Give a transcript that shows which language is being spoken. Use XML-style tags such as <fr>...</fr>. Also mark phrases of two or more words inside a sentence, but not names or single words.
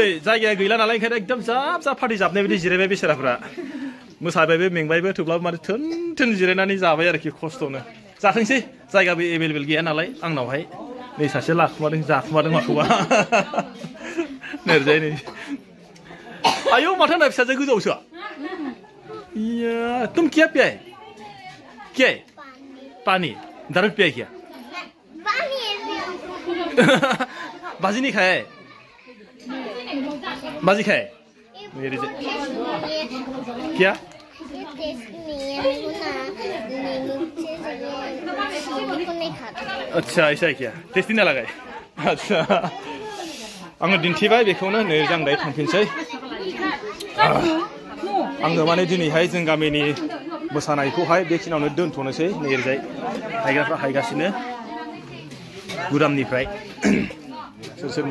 <brx>जायगाया गैला नालाय ओंखायनो एकदम जाब जाब पार्टि जाबनाय बायदि जिरायबाय बेसेराफ्रा मोसाबायबो मेंबायबो थेवब्लाबो माने थोन थोन जिरायनानै जाबाय आरोखि खस्थ'नो जाथोंसै जायगाबो एभेलेबेल गैया नालाय आंनावहाय नै सासे लाखुमादों जाखुमादों माखौबा ओरैजाय नै आयौ माथो होनना फिसाजो गोजौआवसो इया</brx> <hi>तुम क्या पिया है क्या है पानी दारू पिया क्या बाजी नहीं खाया है बाजी खाया है मेरे क्या अच्छा ऐसा है क्या टेस्टी ना लगा अच्छा</hi> <brx>आङो दिन्थिबाय बेखौनो नै जों दायो थांफिनसै आङो माने दिनैहाय जों गामिनि मोसानायखौहाय बेखिनियावनो दोनथ'नोसै नै ओरैजाय हायग्राफ्रा हायगासिनो गुदामनिफ्राय सोर सोर</brx>